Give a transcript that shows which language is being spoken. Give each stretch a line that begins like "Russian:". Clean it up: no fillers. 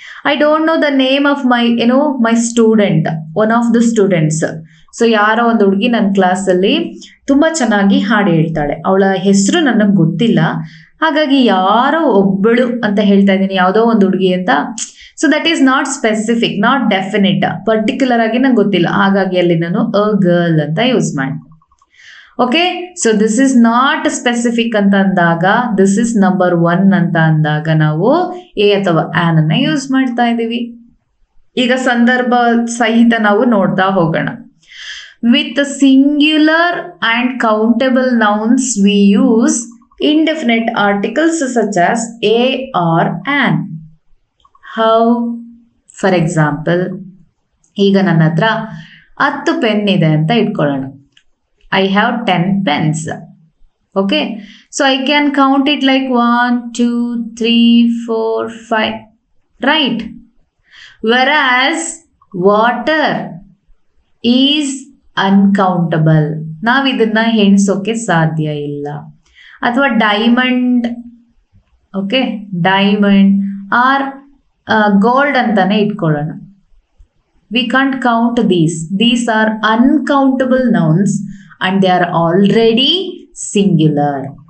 English: I don't know the name of my student, one of the students.
Kannada: So ಯಾರೋ ಒಂದು ಹುಡುಗಿ ನನ್ನ ಕ್ಲಾಸಲ್ಲಿ ತುಂಬ ಚೆನ್ನಾಗಿ ಹಾಡು ಹೇಳ್ತಾಳೆ, ಅವಳ ಹೆಸರು ನನಗೆ ಗೊತ್ತಿಲ್ಲ, ಹಾಗಾಗಿ ಯಾರೋ ಒಬ್ಬಳು ಅಂತ ಹೇಳ್ತಾ ಇದ್ದೀನಿ, ಯಾವುದೋ ಒಂದು ಹುಡುಗಿ ಅಂತ.
English: so that is not specific, not definite,
Kannada: particular ಆಗಿ ನಂಗೆ ಗೊತ್ತಿಲ್ಲ, ಹಾಗಾಗಿ ಅಲ್ಲಿ ನಾನು ಅ ಗರ್ಲ್ ಅಂತ ಯೂಸ್ ಮಾಡಿ. Okay,
English: so this is not specific
Kannada: ಅಂತ ಅಂದಾಗ,
English: this is number 1
Kannada: ಅಂತ ಅಂದಾಗ ನಾವು ಎ ಅಥವಾ ಆನ್ ಅನ್ನ ಯೂಸ್ ಮಾಡ್ತಾ ಇದ್ದೀವಿ. ಈಗ ಸಂದರ್ಭ ಸಹಿತ ನಾವು ನೋಡ್ತಾ ಹೋಗೋಣ.
English: With singular and countable nouns we use indefinite articles such as a or an. How?
Kannada: For example, ಈಗ ನನ್ನ ಹತ್ರ 10 ಪೆನ್ ಇದೆ ಅಂತ ಇಟ್ಕೊಳ್ಳೋಣ.
English: I have 10 pens. Okay, so I can count it like 1, 2, 3, 4, 5, right? Whereas water is uncountable.
Kannada: ನಾವು ಇದನ್ನ ಎಣಿಸೋಕೆ ಸಾಧ್ಯ ಇಲ್ಲ. ಅಥವಾ diamond, okay, diamond R gold ಅಂತಾನೆ ಇಟ್ಕೊಳ್ಳೋಣ.
English: We can't count these are uncountable nouns and they are already singular.